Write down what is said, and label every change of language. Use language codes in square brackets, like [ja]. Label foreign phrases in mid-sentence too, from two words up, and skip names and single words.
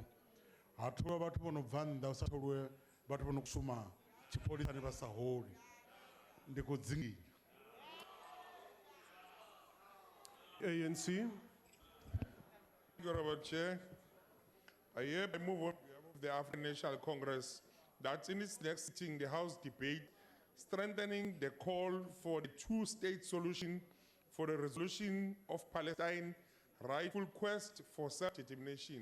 [ve] Ha tholiwa vhathu vho no bva nnḓa, u sa tholiwe vhathu vho no shuma tshipholisani vha sa holi. Ndi khou dzinginya. ANC. [en] Thank you, Robert Chair. I hereby move on behalf of the African National Congress that in its next sitting, the House debate strengthening the call for the two-state solution for the resolution of Palestine rightful quest for self-determination.